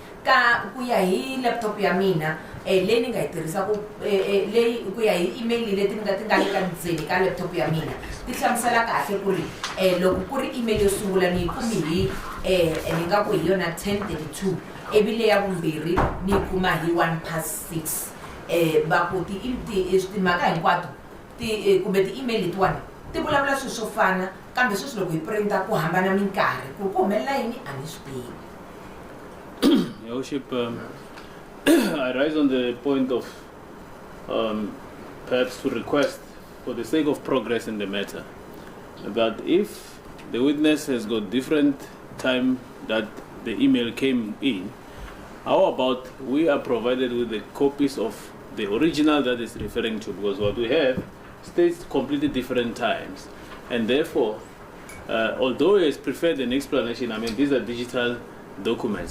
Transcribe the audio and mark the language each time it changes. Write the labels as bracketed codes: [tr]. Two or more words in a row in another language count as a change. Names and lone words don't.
[ts] ku ya hi laptop ya mina leyi ni nga yi tirhisaku leyi ku ya hi email leti ti nga le ka ndzeni ka laptop ya mina ti hlamusela kahle ku ri loko ku ri email yo sungula ni yi kumi hi ni nga ku hi yona 10:32 evile ya vumbirhi ni yi kuma hi 6:01 va ku timhaka hinkwato kumbe ti-email letiwani ti vulavula swilo swo fana kambe sweswi loko hi printa ku hambana minkarhi ku ku humelela yini a ni swi tivi. [en] Your Worship, I rise on the point of perhaps to request, for the sake of progress in the matter, that if the witness has got different time that the email came in, how about we are provided with the copies of the original that is referring to, because what we have states completely different times, and therefore, although he has preferred an explanation, I mean, these are digital documents.